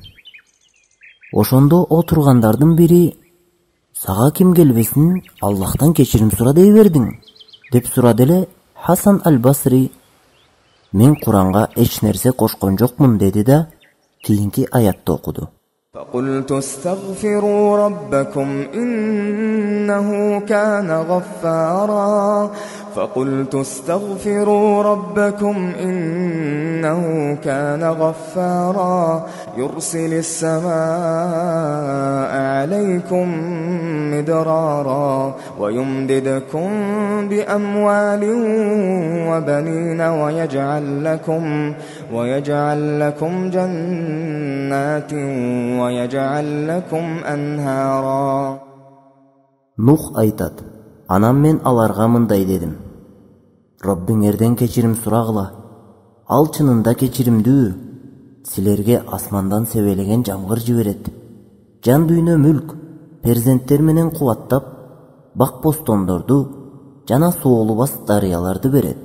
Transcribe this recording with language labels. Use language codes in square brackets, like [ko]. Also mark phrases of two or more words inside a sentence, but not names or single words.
[ky] Ошондо отургандардын бири: "Сага ким келбесин, Аллахтан кечирим сура дей бердиң?" деп сурады эле Хасан аль-Басри: "Мен Куранга эч нерсе кошкон жокмун" деди да кийинки аятты окуду. [ar] فَقُلْتُ اسْتَغْفِرُوا رَبَّكُمْ إِنَّهُ كَانَ غَفَّارًا فَقُلْتُ اسْتَغْفِرُوا رَبَّكُمْ إِنَّهُ كَانَ غَفَّارًا يُرْسِلِ السَّمَاءَ عَلَيْكُمْ مِدْرَارًا وَيُمْدِدْكُمْ بِأَمْوَالٍ وَبَنِينَ وَيَجْعَلْ لَكُمْ جَنَّاتٍ وَيَجْعَلْ لَكُمْ أَنْهَارًا. [ky] Нух айтат: "Анан мен аларга мындай дедим: Роббиңерден кечирим сурагыла. Ал чынында кечиримдүү. Силерге асмандан себелеген жамгыр жиберет. Жан дүйнө мүлк, перзенттер менен кубаттап, бак бостондорду жана соолубас дарыяларды берет."